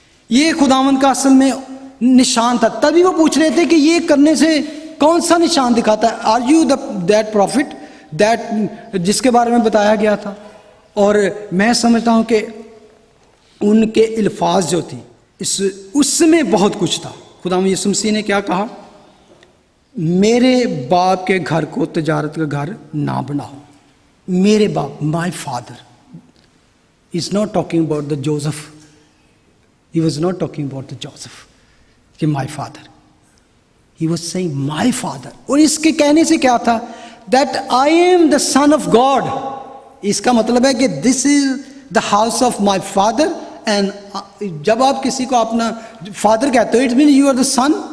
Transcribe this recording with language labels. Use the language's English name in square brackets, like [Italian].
[Urdu] یہ خداوند کا اصل میں نشان تھا. تبھی وہ پوچھ رہے تھے کہ یہ کرنے سے کون سا نشان دکھاتا ہے؟ [English] are you that prophet that [Urdu] جس کے بارے میں بتایا گیا تھا. اور میں سمجھتا ہوں کہ ان کے الفاظ جو تھی اس میں بہت کچھ تھا. خداوند یسوع مسیح نے کیا کہا؟ میرے باپ کے گھر کو تجارت کا گھر نہ بناؤ. میرے باپ، [English] My father. Is not talking about the Joseph. He was not talking about the Joseph کہ my father. He was saying my father. [Urdu] اور اس کے کہنے سے کیا تھا؟ [English] That I am the son of God. [Urdu] اس کا مطلب ہے کہ [English] This is the house of my father. And [Urdu] جب آپ کسی کو اپنا فادر کہتے ہو، [English] It mean you are the son.